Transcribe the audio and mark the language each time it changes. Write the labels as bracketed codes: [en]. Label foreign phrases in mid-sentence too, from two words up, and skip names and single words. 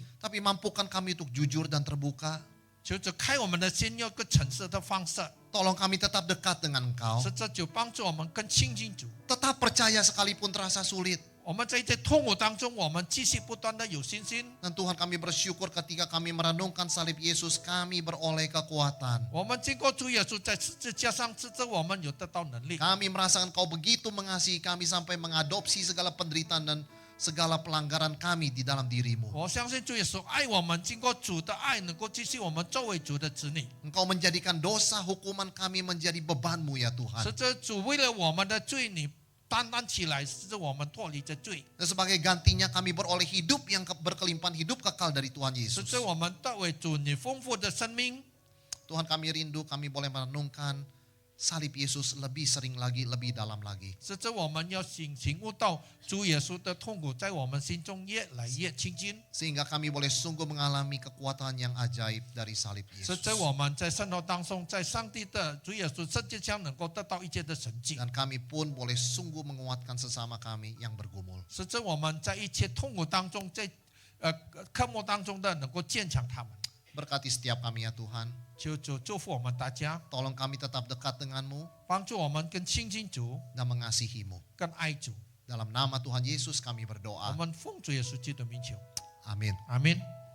[id] Tapi mampukan kami untuk jujur dan terbuka. [zh] 求主开我们的心，用一个橙色的方式， [id] Tolong kami tetap dekat dengan Engkau. [zh] 使这就帮助我们更亲近主。 [id] Tetap percaya sekalipun terasa sulit. [zh] 我们在这痛苦当中，我们继续不断的有信心。 [id] Dan Tuhan, kami bersyukur ketika kami merenungkan salib Yesus, kami beroleh kekuatan. [zh] 我们经过主耶稣在十字架上治这我们有得到能力。 [id] Kami merasakan Kau begitu mengasihi kami sampai mengadopsi segala penderitaan dan segala pelanggaran kami di dalam diri-Mu. [zh] 我相信主耶稣爱我们，经过主的爱，能够继续我们作为主的子女。 [id] Engkau menjadikan dosa hukuman kami menjadi beban-Mu ya [zh] 使 [id] Tuhan. [zh] 这主为了我们的罪，你担当起来，使我们脱离这罪， [id] Dan sebagai gantinya kami beroleh hidup yang berkelimpahan, hidup kekal dari Tuhan [zh] 使 [id] Yesus. [zh] 这我们得为主你丰富的生命。 [id] Tuhan, kami rindu kami boleh merenungkan salib Yesus lebih sering lagi, lebih dalam lagi. [zh] 使这我们要醒悟到主耶稣的痛苦在我们心中越来越亲近， [id] Sehingga kami boleh sungguh mengalami kekuatan yang ajaib dari salib [zh] 使 [id] Yesus. [zh] 这我们在生活当中，在上帝的主耶稣世界上能够得到一切的神迹， [id] Dan kami pun boleh sungguh menguatkan sesama kami yang bergumul. [zh] 使这我们在一切痛苦当中，在科目当中的能够坚强他们。 [id] Berkati setiap kami ya Tuhan. [zh] 求主祝福我们大家， [id] Tolong kami tetap dekat dengan-Mu [zh] 帮助我们更亲近主， [id] dan mengasihi-Mu. [zh] 更爱主。 [id] Dalam nama Tuhan Yesus kami [zh] 我 [id] berdoa. [zh] 们奉主耶稣基督的名求， [id] Amin. [zh] 阿门。